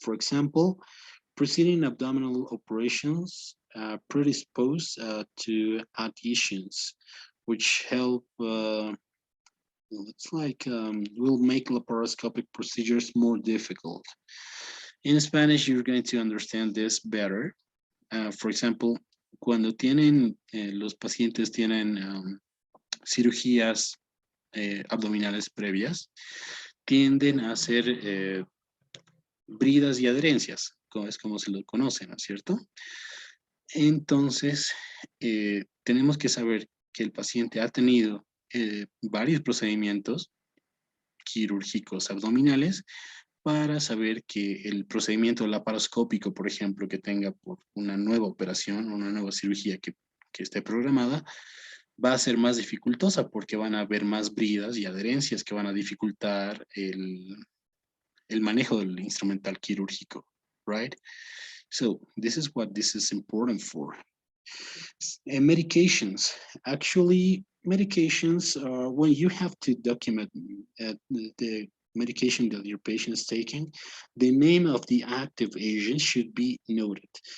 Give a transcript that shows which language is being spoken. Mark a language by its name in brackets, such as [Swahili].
[English] For example, preceding abdominal operations predispose to adhesions, which help, it's like, will make laparoscopic procedures more difficult. In Spanish, you're going to understand this better. For example, [Spanish] cuando tienen, los pacientes tienen cirugías abdominales previas, tienden a hacer bridas y adherencias, como es como se lo conocen, ¿no es cierto? Entonces, tenemos que saber que el paciente ha tenido varios procedimientos quirúrgicos abdominales para saber que el procedimiento laparoscópico, por ejemplo, que tenga por una nueva operación, una nueva cirugía que esté programada, va a ser más dificultosa porque van a haber más bridas y adherencias que van a dificultar el manejo del instrumental quirúrgico, right? [English] So this is what this is important for. And medications, actually, medications, when you have to document the medication that your patient is taking, the name of the active agent should be noted.